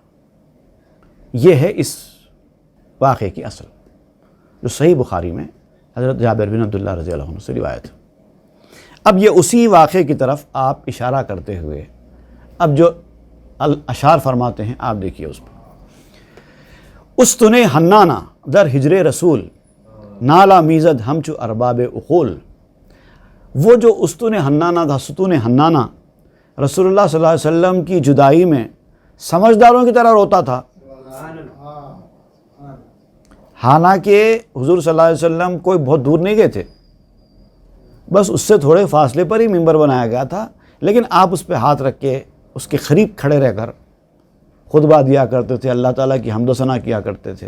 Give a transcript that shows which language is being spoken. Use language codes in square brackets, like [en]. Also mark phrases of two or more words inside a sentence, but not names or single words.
[ur] یہ ہے اس واقعے کی اصل، جو صحیح بخاری میں حضرت جابر بن عبداللہ رضی اللہ عنہ سے روایت ہے. اب یہ اسی واقعے کی طرف آپ اشارہ کرتے ہوئے اب جو اشعار فرماتے ہیں آپ دیکھیے اس پر. [fa] استن حنانہ در ہجر رسول نالا میزد ہمچو ارباب عقول. [ur] وہ جو استن حنانہ تھا، ستون حنانہ، رسول اللہ صلی اللہ علیہ وسلم کی جدائی میں سمجھداروں کی طرح روتا تھا. حالانکہ حضور صلی اللہ علیہ وسلم کوئی بہت دور نہیں گئے تھے، بس اس سے تھوڑے فاصلے پر ہی منبر بنایا گیا تھا، لیکن آپ اس پہ ہاتھ رکھ کے اس کے قریب کھڑے رہ کر خطبہ دیا کرتے تھے، اللہ تعالیٰ کی حمد و ثنا کیا کرتے تھے.